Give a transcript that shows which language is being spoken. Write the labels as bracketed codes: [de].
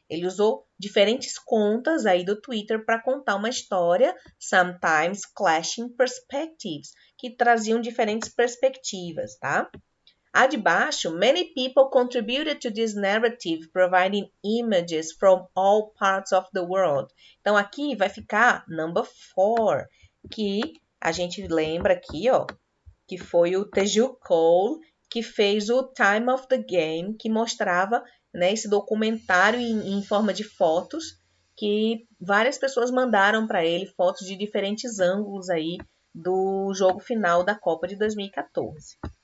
[pt] Ele usou diferentes contas aí do Twitter para contar uma história, [en] sometimes clashing perspectives, [pt] que traziam diferentes perspectivas, tá? A de baixo, [en] many people contributed to this narrative, providing images from all parts of the world. [pt] Então, aqui vai ficar [en] number 4, [pt] que a gente lembra aqui, ó, que foi o Teju Cole que fez o Time of the Game, que mostrava, né, esse documentário em forma de fotos, que várias pessoas mandaram para ele fotos de diferentes ângulos aí do jogo final da Copa de 2014.